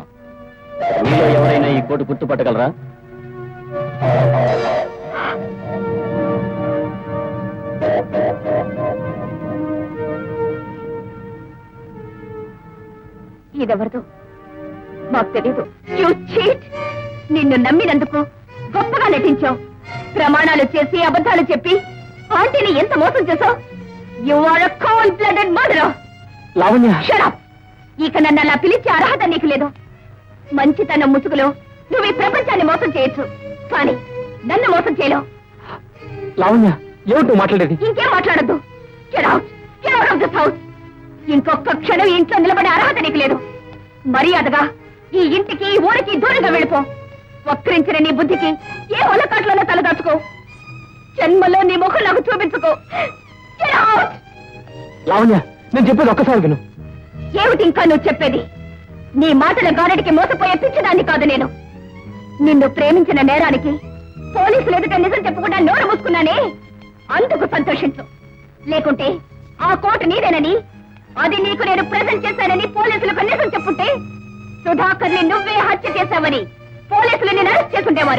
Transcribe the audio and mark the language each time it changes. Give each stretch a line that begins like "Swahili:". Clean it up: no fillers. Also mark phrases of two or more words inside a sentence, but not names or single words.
Telugu: మీలో ఎవరైనా ఈ కోటు గుర్తుపట్టగలరా? ఇదెవరిదో మాకు తెలీదు.
English: You cheat!
Telugu: నిన్ను నమ్మినందుకు గొప్పగా నటించావు. ప్రమాణాలు చేసి అబద్ధాలు చెప్పి ఆంటీని ఎంత మోసం చేశావు.
English: you are a cold blooded murderer.
Telugu: లావణ్య,
English: Shut up!
Telugu: ఇక నన్ను అలా పిలిచే అర్హత నీకు లేదు. మంచితనం ముసుగులో నువ్వు ఈ ప్రపంచాన్ని మోసం చేయొచ్చు, కానీ నన్ను మోసం చేయలేవు. లావణ్య, ఏమిటో మాట్లాడేది? ఇంకేం మాట్లాడద్దు.
English: Get out! Get out of this house!
Telugu: ఇంకొక క్షణం ఈ ఇంట్లో నిలబడే అర్హత నీకు లేదు. మర్యాదగా ఈ ఇంటికి ఈ ఊరికి దూరంగా వెళ్ళిపో. వక్రించిన నీ బుద్ధికి ఏ ఒలకాట్లోనే తలదాచుకో. జన్మలో నీ ముఖం నాకు చూపించుకో.
English: Get out!
Telugu: లావణ్య, నేను చెప్పేది ఒక్కసారి విను. ఏమిటి ఇంకా నువ్వు చెప్పేది? నీ మాటల గారడికి మోసపోయే పిచ్చిదాన్ని కాదు నేను. నిన్ను ప్రేమించిన నేరానికి పోలీసులు ఎదుట నిజం చెప్పకుండా నోరు మూసుకున్నానే, అందుకు సంతోషించు. లేకుంటే ఆ కోటు నీదేనని, అది నీకు నేను ప్రెజెంట్ చేశానని పోలీసులకు నిజం చెప్పుంటే సుధాకర్ని నువ్వే హత్య చేశావని పోలీసులు నిన్ను అరెస్ట్ చేసుండేవారు.